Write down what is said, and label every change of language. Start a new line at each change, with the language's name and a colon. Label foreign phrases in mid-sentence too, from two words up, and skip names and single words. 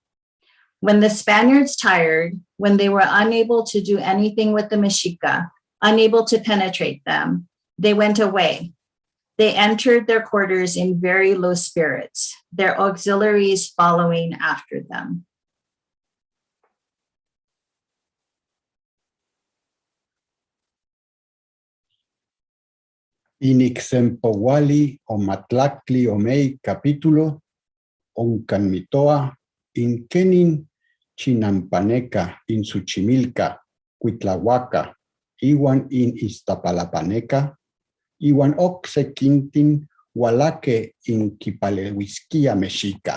English: When the Spaniards tired, when they were unable to do anything with the Mexica, unable to penetrate them, they went away. They entered their quarters in very low spirits, their auxiliaries following after them.
Nahuatl languages: Inixempowali o matlacli omei capítulo, oncanmitoa, inkenin chinampaneca, insuchimilca, cuitlahuaca, iwan in Iztapalapaneca, iwan okse quintin hualaque in Kipalehuisquia Mexica.